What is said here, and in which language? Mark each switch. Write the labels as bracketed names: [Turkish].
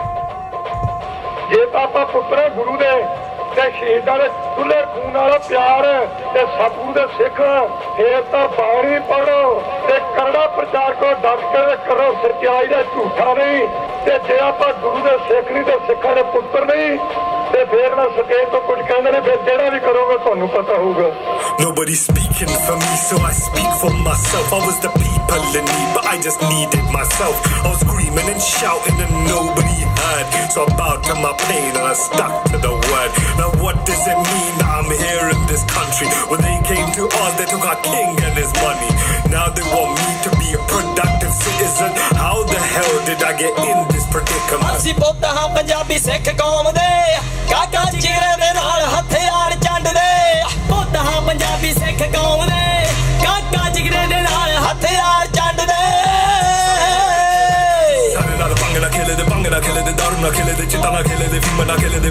[Punjabi] ਜੇ ਤਾਂ ਆਪਾਂ ਪੁੱਤਰ ਗੁਰੂ ਦੇ ਤੇ ਸ਼ਹੀਦਾਂ ਦੇ ਖੁੱਲੇ ਖੂਨ ਵਾਲਾ ਪਿਆਰ ਤੇ ਸਤਿਗੁਰੂ ਦੇ ਸਿੱਖ, ਫੇਰ ਤਾਂ ਬਾਣੀ ਪੜੋ ਤੇ ਕਰੜਾ ਪ੍ਰਚਾਰ ਕਰੋ, ਡਟ ਕੇ ਕਰੋ ਸੱਚਾਈ ਦਾ, ਝੂਠਾ ਨਹੀਂ। ਤੇ ਜੇ ਆਪਾਂ ਗੁਰੂ ਦੇ ਸਿੱਖ ਨਹੀਂ ਤੇ ਸਿੱਖਾਂ ਦੇ ਪੁੱਤਰ ਨਹੀਂ ਤੇ ਫੇਰ ਨਾ ਸਟੇਜ ਤੋਂ ਕੁਝ ਕਹਿੰਦੇ ਨੇ, ਫਿਰ ਜਿਹੜਾ ਵੀ ਕਰੋਗੇ ਤੁਹਾਨੂੰ ਪਤਾ ਹੋਊਗਾ। [English] Nobody's speaking for me, so I speak for myself. I was the people in need, but I just needed myself. I was screaming and shouting and nobody heard, so I bowed to my pain and I stuck to the word. Now what does it mean that I'm here in this country? When they came to us, they took our king and his money. Now they want me to be a productive citizen. How the hell did I get in this predicament? [Punjabi] ਅਸੀਂ ਪੁੱਤ ਹਾਂ ਪੰਜਾਬੀ ਸਿੱਖ ਕੌਮ ਦੇ, ਕਾਕਾ ਜਿਗਰੇ ਦੇ ਨਾਲ ਹਥਿਆਰ ਚੰਡਦੇ। ਪੁੱਤ ਹਾਂ ਪੰਜਾਬੀ ਸਿੱਖ ਕੌਮ ਦੇ, ਕਾਕਾ ਜਿਗਰੇ ਦੇ ਨਾਲ ਹਥਿਆਰ ਚੰਡਦੇ। ਸਾਰੇ ਨਾਲ ਭੰਗੜਾ ਖੇਲਦੇ, ਭੰਗੜਾ ਖੇਲਦੇ, ਦਾਰੂ ਨਾ ਖੇਲਦੇ, ਚਿੱਟਾ ਨਾ ਖੇਲਦੇ, ਫੀਮ ਨਾ ਖੇਲਦੇ।